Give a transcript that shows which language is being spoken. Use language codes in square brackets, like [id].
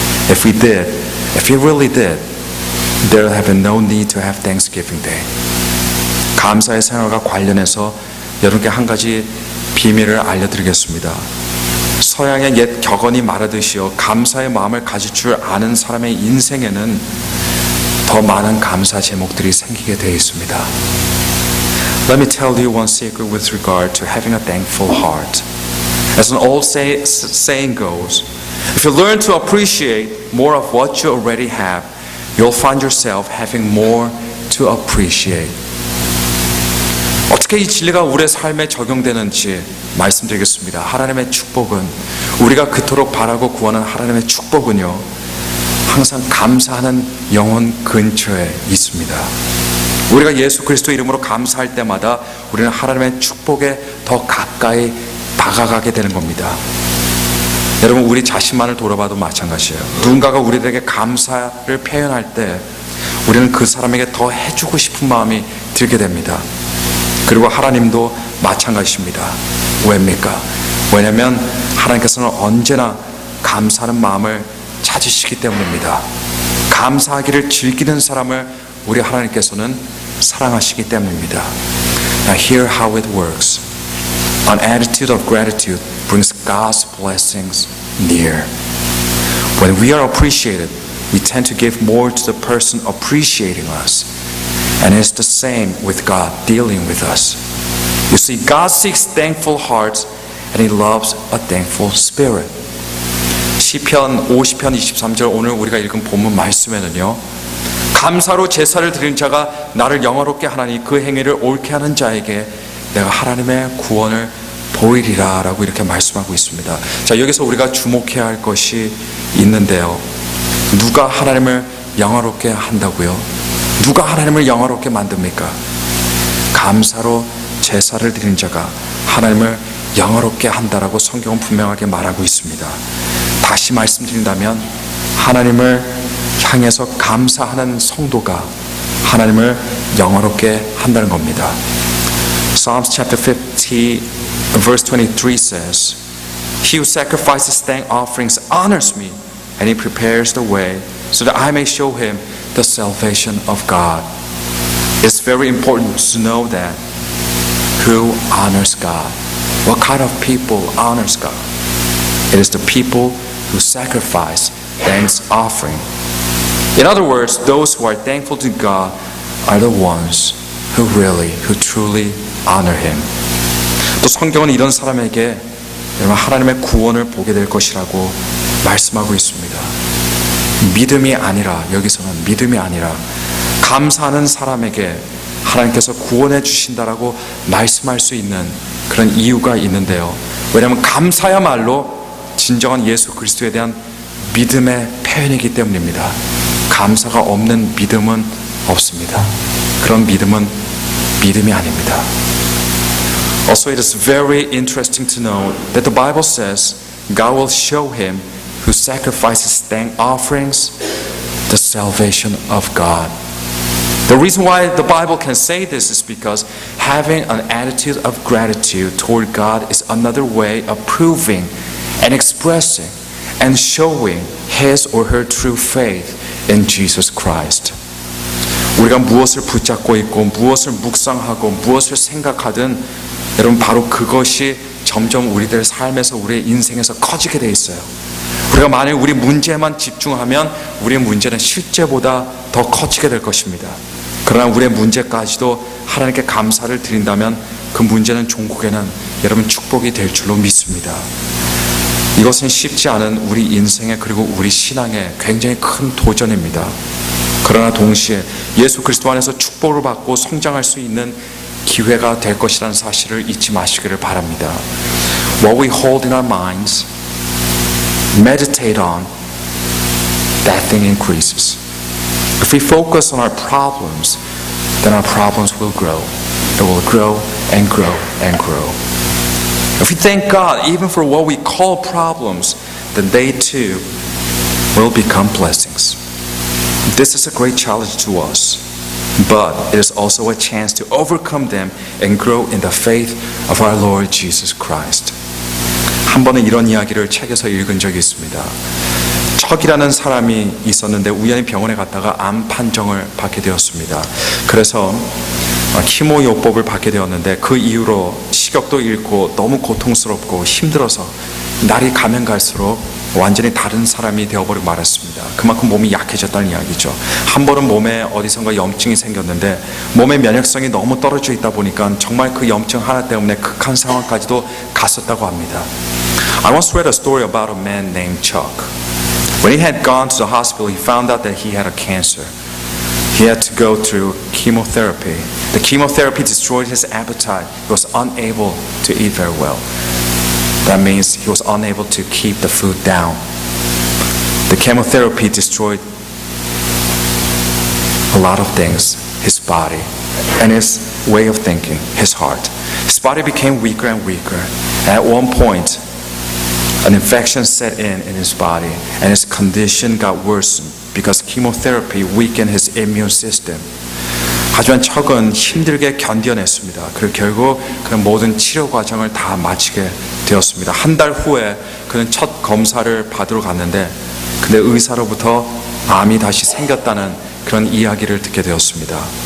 [en] If we really did, there would have been no need to have Thanksgiving Day. [ko] 감사의 생활과 관련해서 여러분께 한 가지 비밀을 알려드리겠습니다. 서양의 옛 격언이 말하듯이요, 감사의 마음을 가질 줄 아는 사람의 인생에는 더 많은 감사 제목들이 생기게 되어 있습니다. [en] Let me tell you one secret with regard to having a thankful heart. As an old saying goes, if you learn to appreciate more of what you already have, you'll find yourself having more to appreciate. [ko] 어떻게 이 진리가 우리의 삶에 적용되는지 말씀드리겠습니다. 하나님의 축복은, 우리가 그토록 바라고 구하는 하나님의 축복은요, 항상 감사하는 영혼 근처에 있습니다. 우리가 예수 그리스도 이름으로 감사할 때마다 우리는 하나님의 축복에 더 가까이 다가가게 되는 겁니다. 여러분, 우리 자신만을 돌아봐도 마찬가지예요. 누군가가 우리에게 감사를 표현할 때 우리는 그 사람에게 더 해주고 싶은 마음이 들게 됩니다. 그리고 하나님도 마찬가지입니다. 왜입니까? 왜냐하면 하나님께서는 언제나 감사하는 마음을 찾으시기 때문입니다. 감사하기를 즐기는 사람을 우리 하나님께서는 사랑하시기 때문입니다. [en] Now hear how it works. An attitude of gratitude brings God's blessings near. When we are appreciated, we tend to give more to the person appreciating us. And it's the same with God dealing with us. You see, God seeks thankful hearts and He loves a thankful spirit. [ko] 시편 50편 23절 오늘 우리가 읽은 본문 말씀에는요, 감사로 제사를 드린 자가 나를 영화롭게 하나니 그 행위를 옳게 하는 자에게 내가 하나님의 구원을 보이리라 라고 이렇게 말씀하고 있습니다. 자, 여기서 우리가 주목해야 할 것이 있는데요, 누가 하나님을 영화롭게 한다고요? 누가 하나님을 영화롭게 만듭니까? 감사로 제사를 드린 자가 하나님을 영화롭게 한다라고 성경은 분명하게 말하고 있습니다. 다시 말씀드린다면 하나님을 향해서 감사하는 성도가 하나님을 영화롭게 한다는 겁니다. [en] Psalms chapter 50 verse 23 says, He who sacrifices thank offerings honors me, and He prepares the way so that I may show him the salvation of God. It's very important to know that who honors God. What kind of people honors God? It is the people who sacrifice thanks offering. In other words, those who are thankful to God are the ones who truly honor Him. [ko] 또 성경은 이런 사람에게 여러분 하나님의 구원을 보게 될 것이라고 말씀하고 있습니다. 믿음이 아니라, 여기서는 믿음이 아니라 감사하는 사람에게 하나님께서 구원해 주신다라고 말씀할 수 있는 그런 이유가 있는데요. 왜냐하면 감사야말로 진정한 예수 그리스도에 대한 믿음의 표현이기 때문입니다. 감사가 없는 믿음은 없습니다. 그런 믿음은 믿음이 아닙니다. [en] Also, it is very interesting to know that the Bible says God will show him who sacrifices thank offerings the salvation of God. The reason why the Bible can say this is because having an attitude of gratitude toward God is another way of proving and expressing and showing his or her true faith in Jesus Christ. [ko] 우리가 무엇을 붙잡고 있고 무엇을 묵상하고 무엇을 생각하든 여러분 바로 그것이 점점 우리들 삶에서 우리의 인생에서 커지게 돼 있어요. 우리가 만약 우리 문제만 집중하면 우리의 문제는 실제보다 더 커지게 될 것입니다. 그러나 우리의 문제까지도 하나님께 감사를 드린다면 그 문제는 종국에는 여러분 축복이 될 줄로 믿습니다. 이것은 쉽지 않은 우리 인생의 그리고 우리 신앙의 굉장히 큰 도전입니다. 그러나 동시에 예수 그리스도 안에서 축복을 받고 성장할 수 있는 기회가 될 것이라는 사실을 잊지 마시기를 바랍니다. [en] What we hold in our minds, meditate on, that thing increases. If we focus on our problems, then our problems will grow. It will grow and grow and grow. If we thank God even for what we call problems, then they too will become blessings. This is a great challenge to us. but it is also a chance to overcome them and grow in the faith of our Lord Jesus Christ. [ko] 한 번은 이런 이야기를 책에서 읽은 적이 있습니다. 척이라는 사람이 있었는데 우연히 병원에 갔다가 암 판정을 받게 되었습니다. 그래서 키모요법을 받게 되었는데 그 이후로 식욕도 잃고 너무 고통스럽고 힘들어서 날이 가면 갈수록 완전히 다른 사람이 되어버리고 말았습니다. 그만큼 몸이 약해졌다는 이야기죠. 한 번은 몸에 어디선가 염증이 생겼는데 몸의 면역성이 너무 떨어져 있다 보니까 정말 그 염증 하나 때문에 극한 상황까지도 갔었다고 합니다. [en] I once read a story about a man named Chuck. When he had gone to the hospital, he found out that he had a cancer. He had to go through chemotherapy. The chemotherapy destroyed his appetite. He was unable to eat very well. That means he was unable to keep the food down. The chemotherapy destroyed a lot of things, his body and his way of thinking, his heart. His body became weaker and weaker. At one point, an infection set in his body and his condition got worsened because chemotherapy weakened his immune system. [ko] 하지만 척은 힘들게 견뎌냈습니다. 그리고 결국 그는 모든 치료 과정을 다 마치게 되었습니다. 한 달 후에 그는 첫 검사를 받으러 갔는데 근데 의사로부터 암이 다시 생겼다는 그런 이야기를 듣게 되었습니다.